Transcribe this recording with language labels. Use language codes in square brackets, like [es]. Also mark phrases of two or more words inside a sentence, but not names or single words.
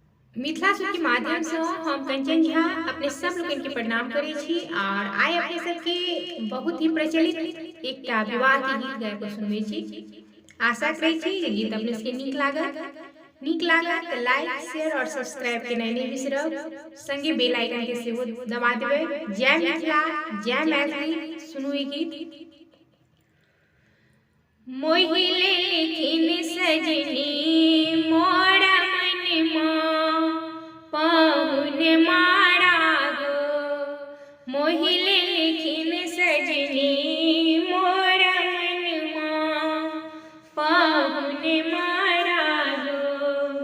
[mai] मिथिला सुर के माध्यम से हम कंचन झा अपने सब लोगन के प्रणाम करे छी और आइ अपने सबके बहुत ही प्रचलित एकटा विवाह के गीत गाय के सुनबे छी। आशा करे छी जे गीत अपने सबके नीक लागत तो [en] like share [mai] और सब्सक्राइब के नहीं बिसरब, संगे [en] bell icon [mai] के सेहो दबा देबै। जय मिथिला, जय मैथिली। सुनू ई गीत। मोहिले लेकिन सजनी मोरा मन मां पाहुन मारा गो। मोहिले लेकिन सजनी मोरा मन मां पाहुन मारा गो।